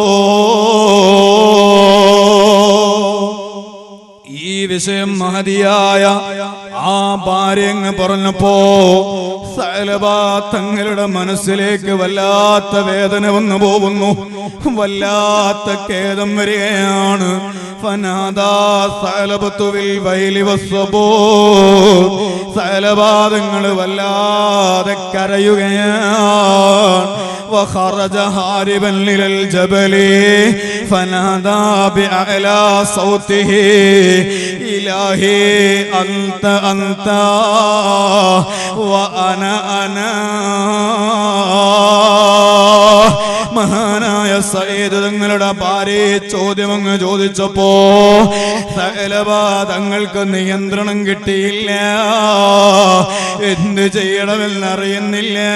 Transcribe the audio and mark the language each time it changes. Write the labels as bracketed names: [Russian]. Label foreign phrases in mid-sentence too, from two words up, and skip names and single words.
[Malayalam] ഈ വിഷയം മഹദിയായ ആ ഭാര്യ അങ്ങ് പറഞ്ഞപ്പോ സഅലബ തങ്ങളുടെ മനസ്സിലേക്ക് വല്ലാത്ത വേദന വന്നു പോകുന്നു, വല്ലാത്ത ഖേദം വരികയാണ്. [Arabic] فنادى ثعلبة بالويل والثبور. [Malayalam] സഅലബ തങ്ങൾ വല്ലാതെ കരയുകയാണ്. [Arabic] وخرج هاربا إلى الجبل فنادى بأعلى صوته إلهي أنت أنت وأنا أنا. [Malayalam] മഹാനായ സഈദ് തങ്ങളുടെ ഭാര്യ ചോദ്യം അങ്ങ് ചോദിച്ചപ്പോ സഅലബ തങ്ങൾക്ക് നിയന്ത്രണം കിട്ടിയില്ല, എന്ത് ചെയ്യണമെന്നറിയുന്നില്ല.